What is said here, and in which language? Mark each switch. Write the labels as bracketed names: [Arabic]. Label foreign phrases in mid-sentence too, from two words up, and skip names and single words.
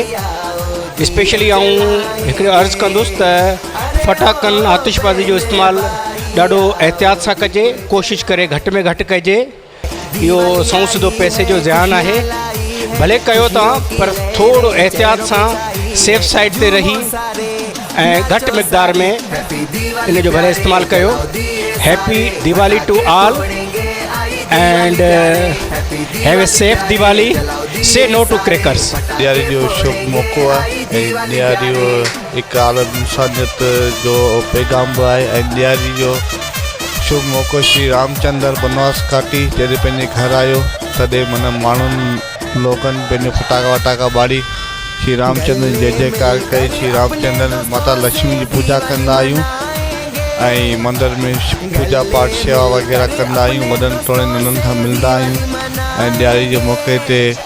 [Sindhi] स्पेशली आऊं हिकिड़ो अर्ज़ु कंदुसि त फटाकनि आतिशबाज़ी जो इस्तेमालु ॾाढो एहतियात सां कजे, कोशिशि करे घटि में घटि कजे। इहो सौ सिधो पैसे जो ज़ियान आहे, भले कयो तव्हां पर थोरो एहतियात सां [English] safe side [Sindhi] ते रही ऐं घटि मिक़दार में इन जो भले इस्तेमालु कयो। [English] Happy Diwali to all and have a safe Diwali, say no to crackers. [Sindhi] ॾियारी जो शुभ मौक़ो आहे ऐं ॾियारी हिकु आलम इंसानियत जो पैगाम बि आहे ऐं ॾियारी जो शुभ मौक़ो श्री रामचंद्र बनवास काटी जॾहिं पंहिंजे घर आयो तॾहिं माना माण्हुनि लोगनि पंहिंजो फटाका वटाका ॿारी श्री रामचंद्र जय जयकार करे श्री रामचंद्र माता लक्ष्मी जी पूजा कंदा आहियूं ऐं मंदर में पूजा पाठ शेवा वग़ैरह कंदा आहियूं, वॾनि थोरे नंढनि खां मिलंदा आहियूं ऐं ॾियारी जे मौक़े ते